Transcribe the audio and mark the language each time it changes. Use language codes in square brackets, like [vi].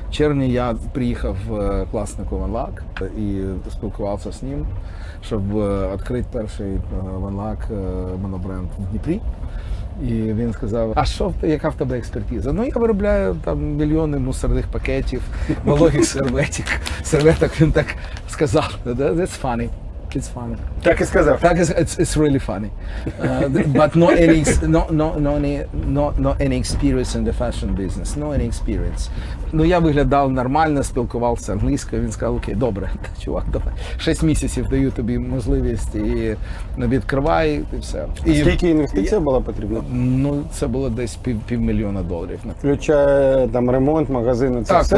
[uk] В червні я приїхав в класнику One Luck і спілкувався з ним, щоб відкрити перший One Luck монобренд в Дніпрі. І він сказав, а яка в тебе експертиза? Я виробляю там мільйони мусорних пакетів, вологих серветок. Він так сказав, [en] that's funny. It's funny. [uk] Так і сказав. Так, [en] it's really funny. But no any experience in the fashion business. No any experience. [uk] Я виглядав нормально, спілкувався англійською. Він сказав, окей, добре, чувак, давай. 6 місяців даю тобі можливість і відкривай, і все. Скільки інвестицій була потрібна? Це було десь $500,000. Включає там ремонт, магазину, це все?